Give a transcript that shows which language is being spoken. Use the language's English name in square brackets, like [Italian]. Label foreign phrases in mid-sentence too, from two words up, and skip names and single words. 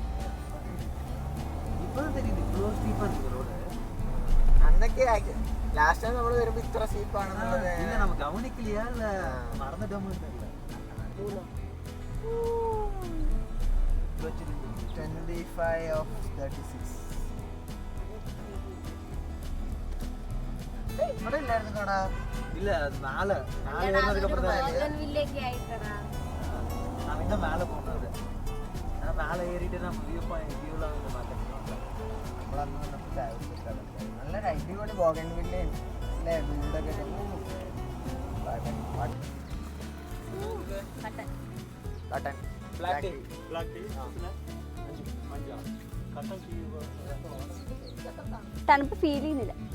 [Malayalam] അന്നൊക്കെ [English] last time [Malayalam] നമ്മൾ വരുമ്പോ ഇത്ര സീപ്പാണെന്നുള്ളത് ഗവനിക്കില്ല, മറന്നിട്ടൊന്നും [English] 25 of 36. [Malayalam] ഇവിടെ ഇല്ലായിരുന്നു കട. [Tamil] இல்ல மேல ஏறினதுக்கு அப்புறம் தான் நான் இன்னும் மேல போனது. நான் மேல ஏறிட்டு நான் வியூல வந்து பார்த்துட்டு [Malayalam] നമ്മളന്ന് വന്നപ്പോൾ നല്ല അടിപൊളി ബോഗൻവില്ല അല്ലേ, വീടൊക്കെ. കട്ടൻ [English] black tea [Malayalam] തണുപ്പ് ഫീൽ ചെയ്യുന്നില്ല.